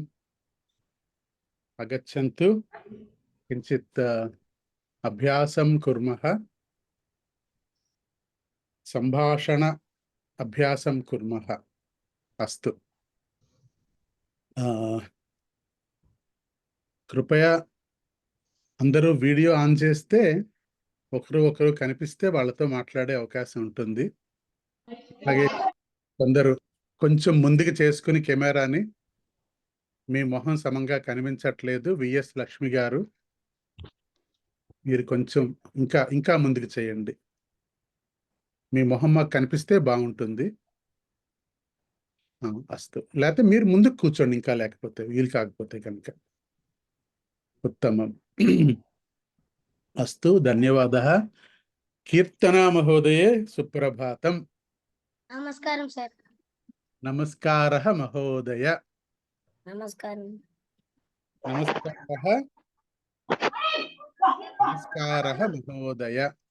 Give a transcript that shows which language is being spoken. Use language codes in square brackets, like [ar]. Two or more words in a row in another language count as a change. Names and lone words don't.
[sa] आगच्छन्तु, किञ्चित् अभ्यासं कुर्मः. सम्भाषण अभ्यासं कुर्मः. अस्तु, कृपया [te] అందరూ వీడియో ఆన్ చేస్తే ఒకరు కనిపిస్తే వాళ్ళతో మాట్లాడే అవకాశం ఉంటుంది. అలాగే కొందరు కొంచెం ముందుకు చేసుకుని కెమెరాని, మీ మొహం సమంగా కనిపించట్లేదు విఎస్ లక్ష్మి గారు, మీరు కొంచెం ఇంకా ముందుకు చేయండి. మీ మొహం మాకు కనిపిస్తే బాగుంటుంది. అస్తు, లేకపోతే మీరు ముందుకు కూర్చోండి, ఇంకా లేకపోతే వీలు కాకపోతే కనుక. ఉత్తమం. [sa] अस्तु, धन्यवादः. कीर्तना महोदये सुप्रभातम्. नमस्कारं सर. नमस्कारः महोदय. नमस्कारं. नमस्कारः. नमस्कारः महोदय.